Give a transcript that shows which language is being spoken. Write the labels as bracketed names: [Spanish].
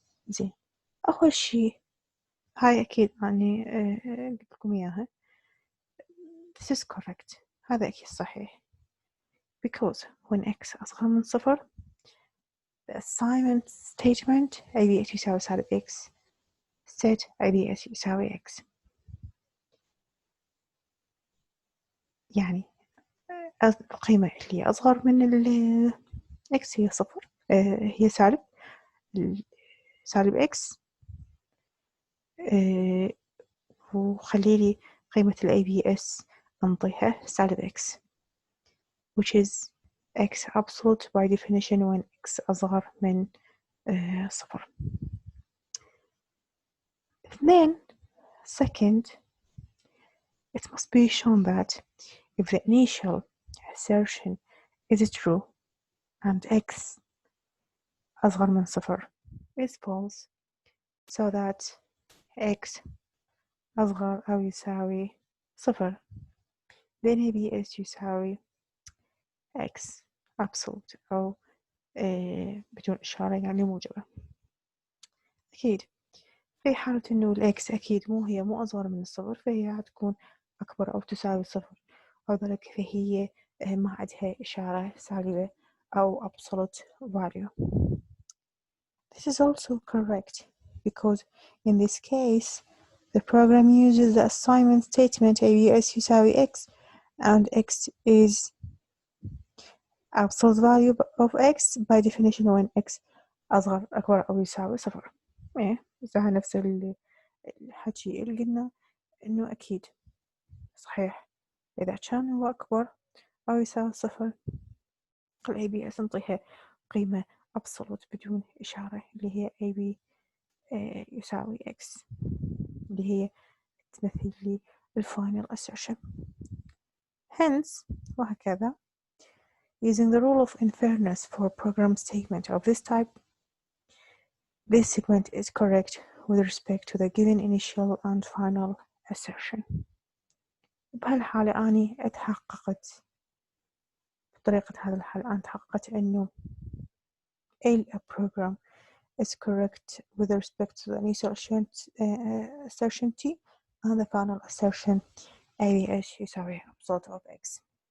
[Arabic] زين، أول شي هاي أكيد أني قلت لكم إياها. [English] This is correct. [Arabic] هذا أكيد صحيح. [English] Because when x [Arabic] أصغر من [English] 0 the assignment statement ABS [Arabic] يساوي سالب [English] x set ABS [Arabic] يساوي [English] x. [Arabic] يعني القيمة اللي أصغر من ال x هي 0 هي سالب x وخليلي قيمة ال ABS أنطيها سالب x [English] which is x absolute by definition when x [Arabic] أصغر من 0. اثنين, [English] second, it must be shown that if the initial assertion is true and x [Arabic] أصغر من [English] 0 is false so that x [Arabic] أصغر أو يساوي [English] 0 then ABS [Arabic] يساوي [English] x absolute [Arabic] أو بدون إشارة يعني موجبة. أكيد في حالة إنه الإكس أكيد مو أصغر من 0 فهي هتكون أكبر أو تساوي 0 أو ذلك فهي ما عندها إشارة سالبة أو [English] absolute value. This is also correct because in this case the program uses the assignment statement ABS [Arabic] يساوي [English] x and x is absolute value of x by definition when x [Arabic] أكبر أو يساوي [English] 0. [Arabic] إذا نفس الحكي اللي قلنا إنه أكيد صحيح إذا كان هو أكبر أو يساوي 0 ال ABS نعطيها قيمة absolute بدون إشارة اللي هي AB يساوي X اللي هي تمثل لي [English] final assertion. Hence [Arabic] وهكذا [English] using the rule of inference for program statement of this type this segment is correct with respect to the given initial and final assertion. [Arabic] بهالحالة أني اتحققت بطريقة هذا الحل أنا تحققت إنه [English] a program is correct with respect to the initial assertion T and the final assertion ABS [Arabic] يساوي [English] absolute of X.